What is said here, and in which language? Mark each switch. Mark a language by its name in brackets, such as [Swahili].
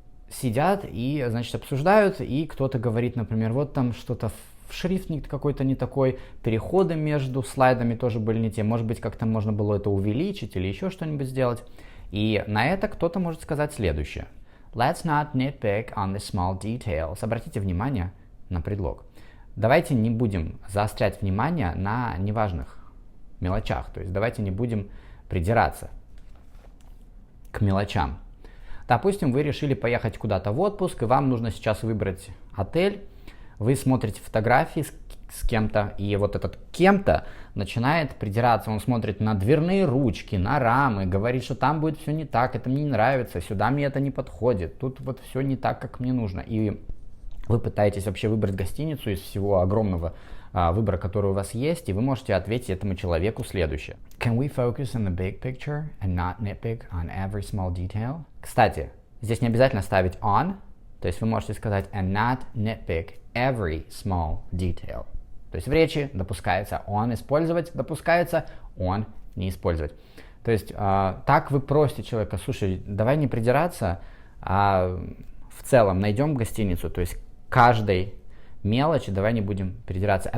[Russian] Сидят и, значит, обсуждают, и кто-то говорит, например, вот там что-то шрифт какой-то не такой, переходы между слайдами тоже были не те, может быть, как-то можно было это увеличить или еще что-нибудь сделать. И на это кто-то может сказать следующее. [English] Let's not nitpick on the small details. [Russian] Обратите внимание на предлог. Давайте не будем заострять внимание на неважных мелочах. То есть давайте не будем придираться к мелочам. Допустим, вы решили поехать куда-то в отпуск, и вам нужно сейчас выбрать отель. Вы смотрите фотографии с кем-то, и вот этот кем-то начинает придираться, он смотрит на дверные ручки, на рамы, говорит, что там будет все не так, это мне не нравится, сюда мне это не подходит, тут вот все не так, как мне нужно. И Вы пытаетесь вообще выбрать гостиницу из всего огромного выбора, который у вас есть, и вы можете ответить этому человеку следующее. [English] Can we focus on the big picture and not nitpick on every small detail? [Russian] Кстати, здесь не обязательно ставить on, то есть вы можете сказать [English] and not nitpick every small detail. [Russian] То есть в речи допускается on использовать, допускается on не использовать. То есть так вы просите человека, слушай, давай не придираться, а в целом найдем гостиницу, то есть каждой мелочи давай не будем придираться.